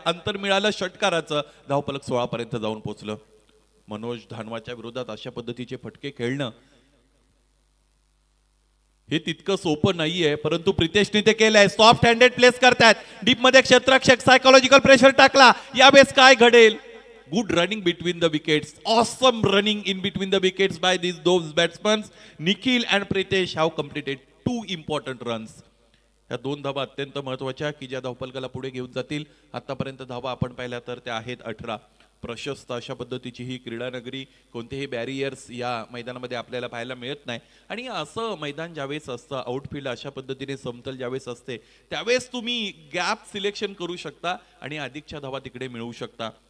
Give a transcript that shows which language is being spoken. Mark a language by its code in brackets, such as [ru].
[mr] अंतर मिळालं षटकाराचं. धावफलक 16 पर्यंत जाऊन पोहोचलं. मनोज धानवाच्या विरोधात अशा पद्धतीचे फटके खेळणं हे तितकं सोपं नाहीये, परंतु प्रितेशने ते केलंय. सॉफ्ट हँडेड प्लेस करतायत. डीप मध्ये क्षेत्ररक्षक सायकोलॉजिकल प्रेशर टाकला. यावेळेस काय घडेल? [en] Good running between the wickets. Awesome running in between the wickets by this those batsmans. Nikhil and Pritesh have completed 2 important runs. [mr] या 2 धावा अत्यंत महत्वाच्या की ज्या धावफलकाला पुढे घेऊन जातील. आतापर्यंत धावा आपण पाहिल्या तर त्या आहेत 18. प्रशस्त अशा पद्धतीची ही क्रीडा नगरी. कोणतेही बॅरियर्स या मैदानामध्ये आपल्याला पाहायला मिळत नाही आणि असं मैदान ज्यावेळेस असतं, आउटफील्ड अशा पद्धतीने समतल ज्यावेळेस असते, त्यावेळेस तुम्ही गॅप सिलेक्शन करू शकता आणि अधिकच्या धावा तिकडे मिळवू शकता.